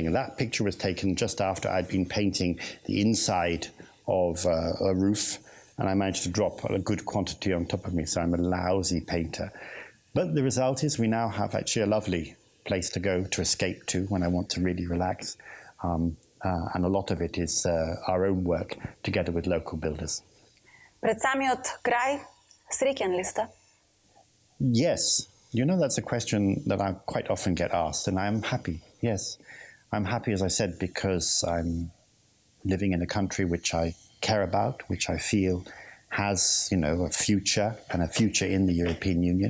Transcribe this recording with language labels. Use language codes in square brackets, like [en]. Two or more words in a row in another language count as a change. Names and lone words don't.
[en] And that picture was taken just after I'd been painting the inside of a roof, and I managed to drop a good quantity on top of me, so I'm a lousy painter. But the result is we now have actually a lovely place to go, to escape to when I want to really relax. And a lot of it is our own work together with local builders. [mk] Пред самиот крај, среќен ли сте? [en] Yes. That's a question that I quite often get asked, and I'm happy. Yes. I'm happy, as I said, because I'm living in a country which I care about, which I feel has, a future and a future in the European Union.